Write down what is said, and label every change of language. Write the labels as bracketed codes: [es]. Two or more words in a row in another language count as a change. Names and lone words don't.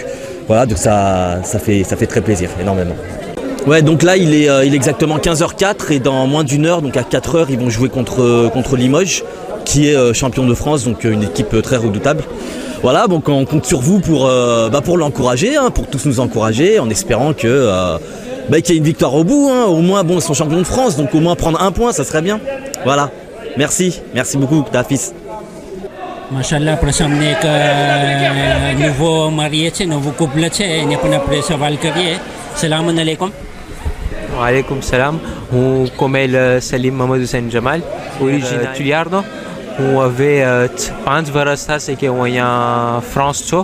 [fr] Voilà, donc ça fait très plaisir, énormément. Ouais, donc là il est exactement 15h04 et dans moins d'une heure, donc à 4h, ils vont jouer contre Limoges, qui est champion de France, donc une équipe très redoutable. Voilà, donc on compte sur vous pour l'encourager, hein, pour tous nous encourager, en espérant qu'il y ait une victoire au bout, hein. Au moins bon, ils sont champions de France, donc au moins prendre un point, ça serait bien. Voilà, merci beaucoup, Tafis. [gu] માશાલ્લાહ આપણા સામે એક નવો મારીએ છે, નવું કુબલ છે, એને પણ આપણે સવાલ કરીએ. [ar] سلام عليكم. وعليكم السلام. [gu] હું કોમેલ સલીમ મોહમ્મદ હુસૈન જમાલ, ઓરિજિન તુલિયાર્ડો. હું હવે 5 વર્ષ થશે કે હું અહીંયા ફ્રાન્સ છું.